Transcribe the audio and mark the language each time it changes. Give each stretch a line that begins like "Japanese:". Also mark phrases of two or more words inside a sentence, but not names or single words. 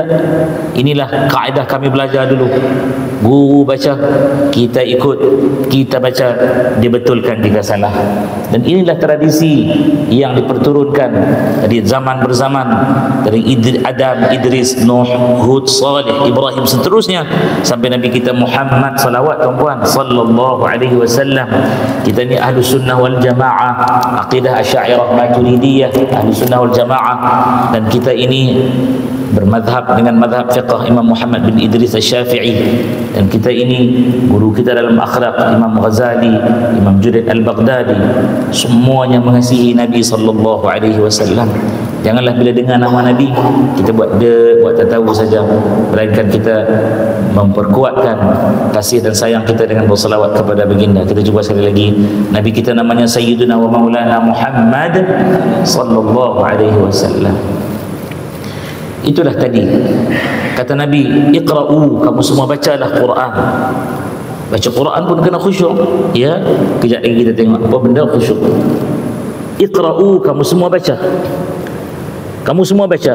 Malay: Inilah kaedah kami belajar dulu. Guru baca, kita ikut, kita baca, dia betulkan jika salah. Dan inilah tradisi yang diperturunkan dari zaman berzaman, dari Adam, Idris, Nuh, Hud, Saleh, Ibrahim, seterusnya sampai Nabi kita Muhammad, salawat tuan-puan,
Arabic: صلى الله عليه وسلم.
Malay: Kita ni
Arabic: أهل السنة والجماعة,
Malay: aqidah Asy'ariyah Maturidiyah,
Arabic: أهل السنة والجماعة.
Malay: Dan kita ini bermadhab dengan madhab fiqh Imam Muhammad bin Idris Asy-Syafi'i, dan kita ini guru kita dalam akhlak Imam Ghazali, Imam Junaid Al-Baghdadi, semuanya mengasihi Nabi
Arabic: صلى الله عليه وسلم.
Malay: Janganlah bila dengar nama Nabi kita buat tak tahu saja, melainkan kita memperkuatkan kasih dan sayang kita dengan berselawat kepada baginda. Kita cuba sekali lagi, Nabi kita namanya
Arabic: سيدنا ومولانا محمد صلى الله عليه وسلم.
Malay: Itulah tadi kata Nabi, iqra'u, kamu semua bacalah Quran. Baca Quran pun kena khusyuk, ya. Kejap lagi kita tengok apa benda khusyuk. Iqra'u, kamu semua baca. Kamu semua baca.